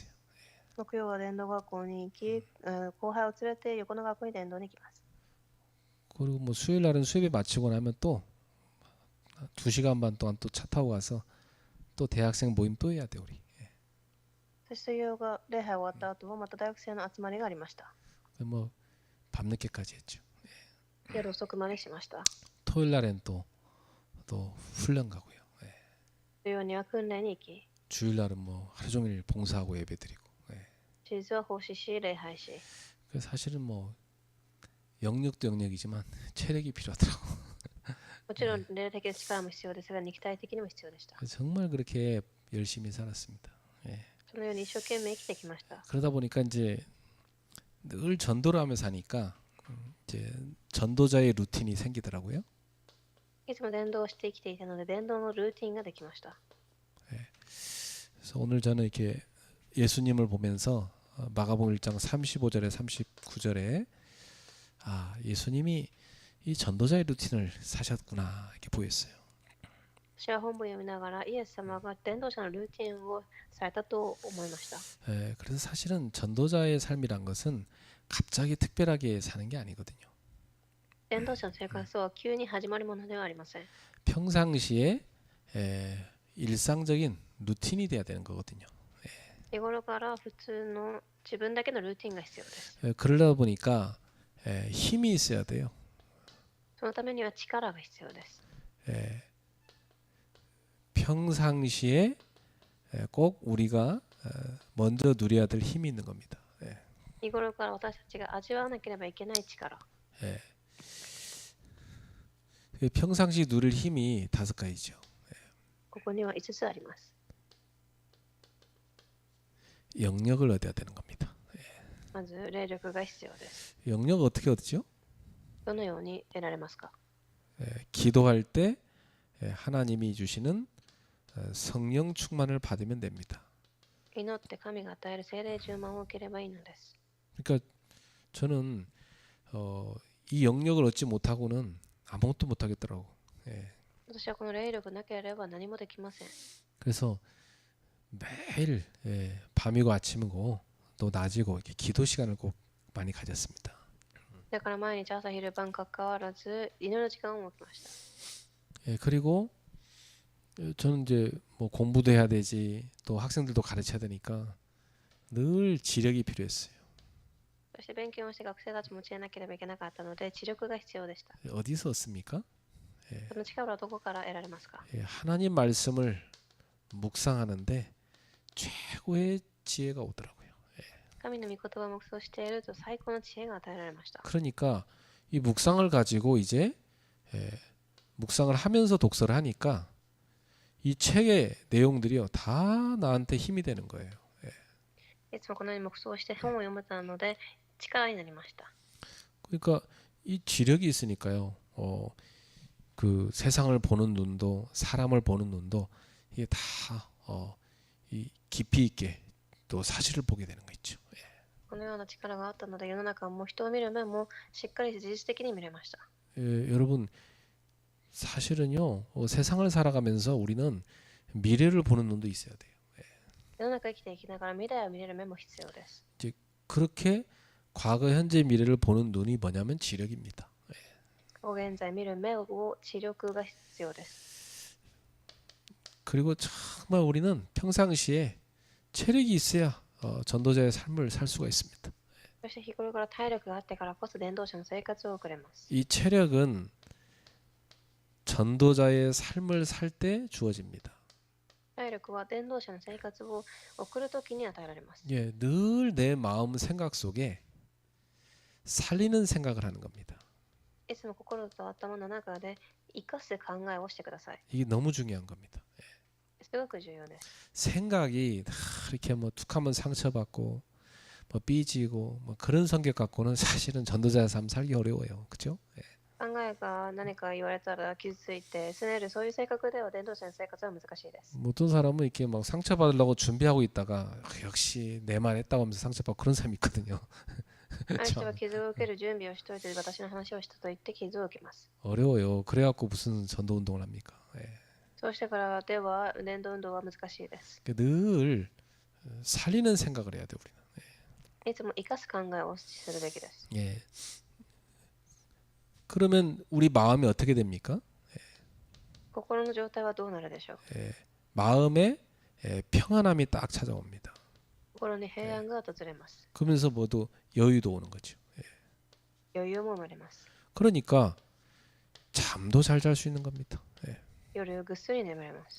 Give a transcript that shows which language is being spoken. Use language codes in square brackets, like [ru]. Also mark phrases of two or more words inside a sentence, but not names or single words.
[ja] 木曜は伝道学校に行き、後輩を連れて横の学校に伝道に行きます。 [ko] 그리고 뭐 수요일 날은 수요예배 마치고 나면 또 2시간 반 동안 또 차 타고 가서 또 대학생 모임 또 해야 돼 우리. [ja] そして水曜が礼拝終わった後はまた大学生の集まりがありました。 [ko] 뭐 밤늦게까지 했죠. [ja] 夜遅くまでしました。 [ko] 토요일 날엔 또 훈련 가고요. [ja] 土曜には訓練に行き、 [ko] 주일 날은 뭐 하루 종일 봉사하고 예배드리고. [ja] 休日は奉仕し礼拝し、 [ko] 그래서 사실은 뭐 영역도 영역이지만 체력이 필요하더라고. [ja] もちろん霊的な力も必要ですが肉体的にも必要でした。 [ko] 정말 그렇게 열심히 살았습니다. [ja] そのように一生懸命生きてきました。 [ko] 그러다 보니까 이제 늘 전도를 하면서 하니까 이제 전도자의 루틴이 생기더라고요. [ja] いつも伝道をして生きていたので伝道のルーティンができました。 [ko] 그래서 오늘 저는 이렇게 예수님을 보면서 마가복음 1장 35절에 39절에 예수님이 이 전도자의 루틴을 사셨구나 이렇게 보였어요. [ja] 私は本文を読みながらイエス様が伝道者のルーティンをされたと思いました。 [ko] 그래서 사실은 전도자의 삶이란 것은 갑자기 특별하게 사는 게 아니거든요. [ja] 伝道者の生活は急に始まるものではありません。 [ko] 평상시에 일상적인 루틴이 돼야 되는 거거든요. [ja] 日頃から普通の自分だけのルーティンが必要です。 [ko] 그러다 보니까 힘이 있어야 돼요. [ja] そのためには力が必要です。 [ko] 평상시에 꼭 우리가 먼저 누려야 될 힘이 있는 겁니다. [ja] 日頃から私たちが味わわなければいけない力。 [ko] 평상시 누릴 힘이 5가지죠. [ja] ここには5つあります。 [ko] 영역을 얻어야 되는 겁니다. [ja] まず霊力が必要です。 [ko] 영역 어떻게 얻죠? [ja] どのように得られますか？ [ko] 기도할 때 하나님이 주시는 성령 충만을 받으면 됩니다. [ja] 祈って神が与える聖霊充満を受ければいいのです。 [ko] 그러니까 저는 이 영역을 얻지 못하고는 아무것도 못하겠더라고. [ja] 私はこの霊力なければ何もできません。 [ko] 그래서 매일 밤이고 아침이고 또 낮이고 이렇게 기도 시간을 꼭 많이 가졌습니다. [ja] だから毎日朝昼晩関わらず祈る時間を設けました。 [ko] 그리고 저는 이제 뭐 공부도 해야 되지 또 학생들도 가르쳐야 되니까 늘 지력이 필요했어요. [ja] そして勉強をして学生たちも教えなければいけなかったので知力が必要でした。 [ko] 어디서 얻습니까? [ja] その力はどこから得られますか？ [ko] 하나님 말씀을 묵상하는데 최고의 지혜가 오더라고요. [ja] 神の御言葉を黙想していると最高の知恵が与えられました。 [ko] 그러니까 이 묵상을 가지고 이제 묵상을 하면서 독서를 하니까 이 책의 내용들이요 다 나한테 힘이 되는 거예요. [ja] いつもこのように黙想して本を読めたので力になりました。 [ko] 그러니까 이 지력이 있으니까요. 그 세상을 보는 눈도 사람을 보는 눈도 이게 다 이 깊이 있게 또 사실을 보게 되는 거 있죠. [ja] このような力があったので世の中も人を見る目もしっかり事実的に見れました。 [ko] 여러분 사실은요 세상을 살아가면서 우리는 미래를 보는 눈도 있어야 돼요. [ja] 世の中生きていきながら未来を見れる目も必要です。 [ko] 그렇게 과거, 현재, 미래를 보는 눈이 뭐냐면 지력입니다. [ja] 過去現在見る目を知力が必要です。 [ko] 그리고 정말 우리는 평상시에 체력이 있어야 전도자의 삶을 살 수가 있습니다. [ja] そして日頃から体力があってからこそ伝道者の生活を送れます。 [ko] 이 체력은 전도자의 삶을 살 때 주어집니다. [ja] 体力は伝道者の生活を送るときに与えられます。 [ko] 늘 내 마음 생각 속에 살리는 생각을 하는 겁니다. [ja] いつも心と頭の中で生かす考えをしてください。 [ko] 이게 너무 중요한 겁니다. [ja] すごく重要です。 [ko] 생각이 이렇게 뭐 툭하면 상처받고 뭐 삐지고 뭐 그런 성격 갖고는 사실은 전도자의 삶 살기 어려워요. 그렇죠? [ja] 考えが何か言われたら傷ついて拗ねるそういう性格では伝道者の生活は難しいです。 [ko] 어떤 사람은 이렇게 막 상처받으려고 준비하고 있다가 역시 내 말 했다고 하면서 상처받고 그런 사람이 있거든요. [ja] ある人は傷を受ける準備をしておいて私の話をしたと言って傷を受けます。 [ko] 어려워요. 그래갖고 무슨 전도 운동을 합니까? [ja] そうしてからでは伝道運動は難しいです。 [ko] 늘 살리는 생각을 해야 돼 우리는. [ja] いつも生かす考えをするべきです。 [ko] 예. 그러면 우리 마음이 어떻게 됩니까? [ja] 心の状態はどうなるでしょう。 [ko] 마음에 평안함이 딱 찾아옵니다. [ja] 心に平安が訪れます。 [ko] 그러면서 모두 여유도 오는 거죠. [ja] 余裕も生まれます。 [ko] 그러니까 잠도 잘 잘 수 있는 겁니다. [ja] 夜ぐっすり眠れます。